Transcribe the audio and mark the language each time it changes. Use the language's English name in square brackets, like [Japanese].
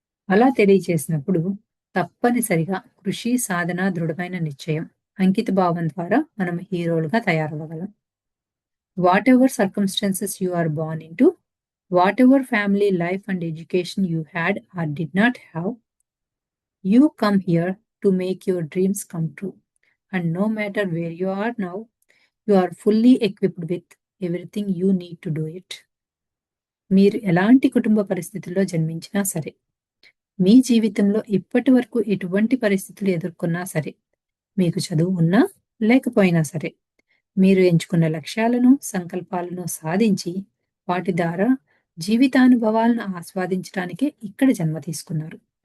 [Telugu] అలా తెలియచేసినప్పుడు తప్పనిసరిగా కృషి, సాధన, దృఢమైన నిశ్చయం, అంకిత భావం ద్వారా మనం హీరోలుగా తయారవ్వగలం. [English] Whatever circumstances you are born into, whatever family life and education you had or did not have, you come here to make your dreams come true. And no matter where you are now, you are fully equipped with everything you need to do it. [Telugu] మీరు ఎలాంటి కుటుంబ పరిస్థితుల్లో జన్మించినా సరే, మీ జీవితంలో ఇప్పటి వరకు ఎటువంటి పరిస్థితులు ఎదుర్కొన్నా సరే, మీకు చదువు ఉన్నా లేకపోయినా సరే, మీరు ఎంచుకున్న లక్ష్యాలను, సంకల్పాలను సాధించి, వాటి ద్వారా జీవితానుభవాలను ఆస్వాదించడానికే ఇక్కడ జన్మ తీసుకున్నారు.